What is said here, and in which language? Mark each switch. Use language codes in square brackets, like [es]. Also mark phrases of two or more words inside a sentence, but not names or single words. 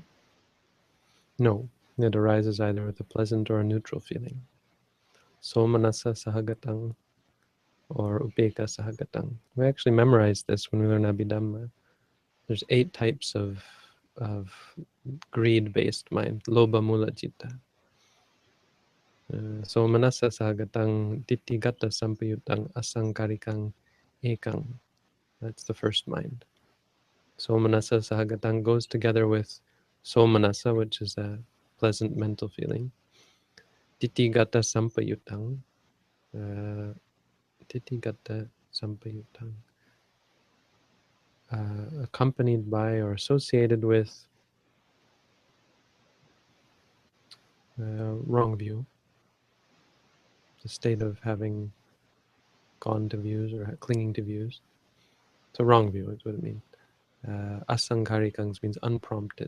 [en] No, it arises either with a pleasant or a neutral feeling. [pi] Somanasa sahagatang or upeka sahagatang. [en] We actually memorized this when we learn Abhidhamma. There's 8 types of greed-based mind, [pi] lobha mula citta. Somanasa sahagatang ditthigata sampayutang asangkarikang ekang. [en] That's the first mind. [pi] Somanasa sahagatang [en] goes together with somanasa, which is a pleasant mental feeling. [pi] Ditthigata sampayutang. Ditthigata sampayutang. [en] Accompanied by or associated with wrong view, the state of having gone to views or clinging to views. So wrong view is what it means. Asangkarikang means unprompted.